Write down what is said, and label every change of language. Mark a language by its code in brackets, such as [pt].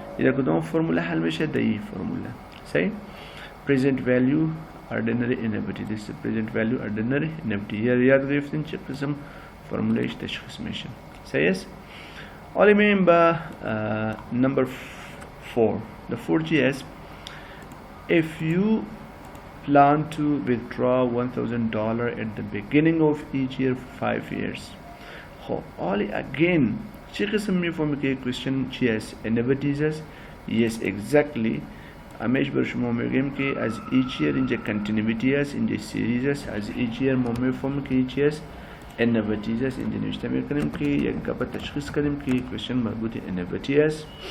[fa] این کدام فرموله حل میشه؟ در این فرموله. صحیح؟ [en] present value ordinary annuity. This is present value ordinary annuity. [fa] یاد گرفتین چه قسم فرمولهش تشخیص میشه. صحیح است؟ حالا میریم با number 4. [en] The 4G is if you plan to withdraw $1000 at the beginning of each year for 5 years. [fa] خب حالا again چه قسم میفهمی که question چی است؟ annuities است؟ [en] yes exactly. [fa] همیشه بر شما میگیم که از each year اینجا continuity است، اینجا series است. از each year ما میفهمیم که چی است؟ annuities است. اینجا نوشته میکنیم که یک گپ تشخیص کنیم که question مربوط annuity است.